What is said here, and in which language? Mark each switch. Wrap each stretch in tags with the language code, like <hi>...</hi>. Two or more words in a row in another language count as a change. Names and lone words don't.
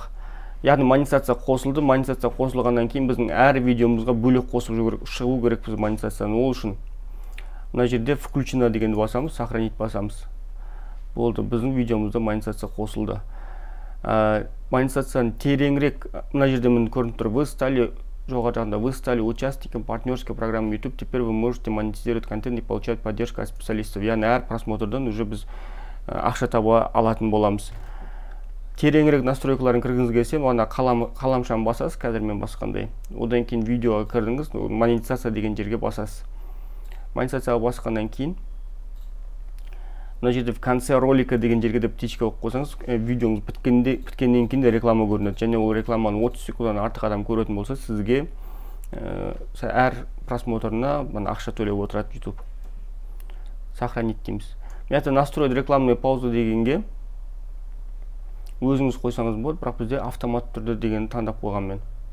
<kk>Яғни монетизация қосылды. Монетизация қосылғаннан кейін біздің әр видеомызға бөлек қосып шығу керек біз монетизацияны. Ол үшін мына жерде включено дегенді басамыз, сохранить басамыз. Болды, біздің видеомызда монетизация қосылды. Монетизацияны тереңірек мына жерде міне көрініп тұр.</kk> <ru>Вы стали</ru> <kk>жоғары жағында,</kk> <ru>вы стали участником партнерской программы YouTube. Теперь вы можете монетизировать контент и получать поддержку от специалистов.</ru> <kk>Яғни әр просмотрдан уже біз ақша таба алатын боламыз. Тереңірек настройкаларын кіргіңіз келсе, мына қаламшаны басасыз, қазір мен басқандай. Одан кейін видеоға кірдіңіз, монетизация деген жерге басасыз. Монетизацияға басқаннан кейін мына жерде</kk> <ru>в конце ролика</ru> <kk>деген жерге де птичка қойып қойсаңыз, видеоңыз біткеннен кейін де реклама көрінеді. Және ол рекламаны 30 секундтан артық адам көретін болса, сізге әр просмотрына ақша төлеп отырады YouTube. Сохранить дейміз. Мен</kk> <ru>настроить рекламную паузу</ru> <kk>дегенге өзіңіз қойсаңыз болады, бірақ бізде автомат түрде деген таңдап қойған мен.</kk>